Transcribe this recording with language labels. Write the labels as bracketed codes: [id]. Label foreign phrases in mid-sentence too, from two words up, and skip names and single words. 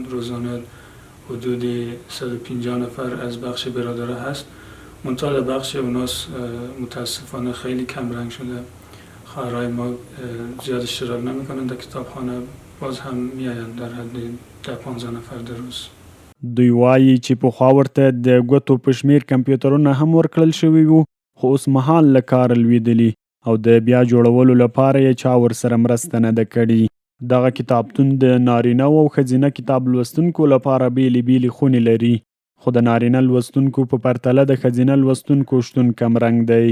[fa] روزانه حدود 150 نفر از بخش برادرها هست. منتها بخش اوناس متاسفانه خیلی کم رنگ شده. خواهرای ما زیاد اشتراک نمیکنند در کتابخانه، باز هم میاین در حد 15 نفر در روز. [ps] دوی وایي چې پخوا ورته د ګوتو په شمیر کمپیوټرونه هم ورکړل شوي وو، خو اوس مهال له کاره لوېدلي او د بیا جوړولو لپاره یې چا ورسره مرسته نه ده کړې. دغه کتابتون د نارینه او ښځینه کتاب لوستونکو لپاره بیلې بیلې خونې لري، خو د نارینه لوستونکو په پرتله د ښځینه لوستونکو شتون کم رنګ دی.